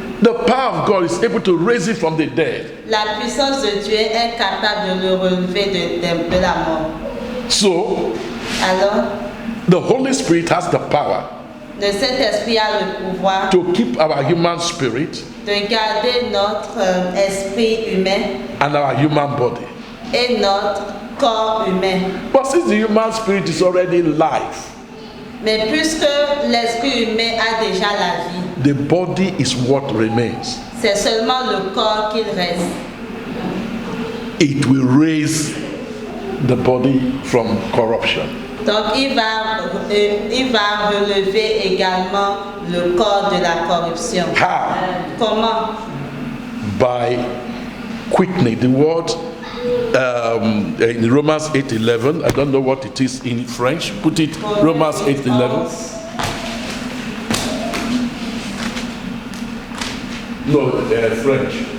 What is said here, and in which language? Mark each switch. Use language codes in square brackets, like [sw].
[en] the power of God is able to raise it from the dead. [fr] la puissance de Dieu est capable de le relever de la mort. [en] So, [fr] Alors, [en] the Holy Spirit has the power [fr] le Saint-Esprit a le pouvoir [en] to keep our human spirit [fr] de garder notre esprit humain [en] and our human body. [fr] et notre corps humain. [en] But since the human spirit is already life, [fr] Mais puisque l'esprit humain a déjà la vie, [en] the body is what remains. [fr] c'est seulement le corps qu'il reste. [en] It will raise the body from corruption. [fr] Donc il va relever également le corps de la corruption. [en] How? [fr] Comment? [en] By quickening. The word in Romans 8:11, I don't know what it is in French. Put it Romans 8:11. No, French.